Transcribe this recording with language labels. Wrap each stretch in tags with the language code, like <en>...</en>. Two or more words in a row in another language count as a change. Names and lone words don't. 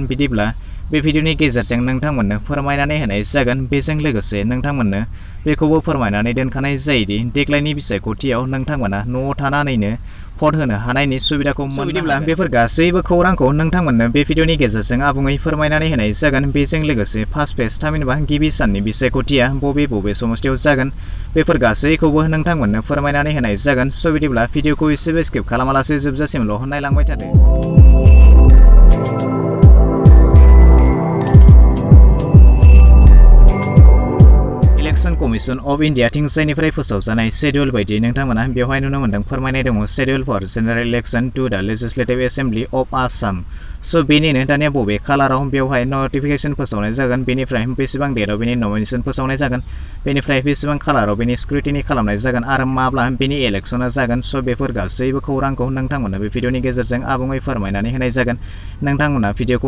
<brx>बिदिब्ला बे भिडिअनि गेजेरजों नोंथांमोननो फोरमायनानै होनाय जागोन बेजों लोगोसे नोंथांमोननो बेखौबो फोरमायनानै दोनखानाय जायोदि देग्लायनि बिसायख'थियाव नोंथांमोना न'आव थानानैनो भट होनो हानायनि सुबिदाखौ मोनबिदिब्ला बेफोर गासैबो खौरांखौ नोंथांमोननो बे भिडिअनि गेजेरजों आबुङै फोरमायनानै होनाय जागोन बेजों लोगोसे</brx> <en>first phase</en> <brx>थामहिनबा गिबि साननि बिसायख'थिया बबे समस्तियाव जागोन बेफोर गासैखौबो नोंथांमोननो फोरमायनानै होनाय जागोन बिदिब्ला भिडिअखौ एसेबो स्किप खालामालासे जोबजासिमल' नायलांबाय थादो। इलेक्शन कमिशन ऑफ इंडिया थिंजायनिफ्राय फोसावजानाय शेड्यूल बायदियै नोंथांमोना बेवहाय नुनो मोन्दों फोरमायनाय दङ</brx> <en>schedule for general election to the legislative assembly of Assam</en> <brx>बेनिनो दानिया बबे खालाराव बेवहाय नटिफिकेशन फोसावनाय जागोन बेनिफ्राय बेसेबां डेटआव बेनि नमिनेशन फोसावनाय जागोन बेनिफ्राय बेसेबां खालाराव बेनि स्क्रुटिनि खालामनाय जागोन आरो माब्ला बेनि इलेक्शना जागोन बेफोर गासैबो खौरांखौ नोंथांमोननो बे भिडिअनि गेजेरजों आबुङै फोरमायनानै होनाय जागोन नोंथांमोना भिडिअखौ</brx>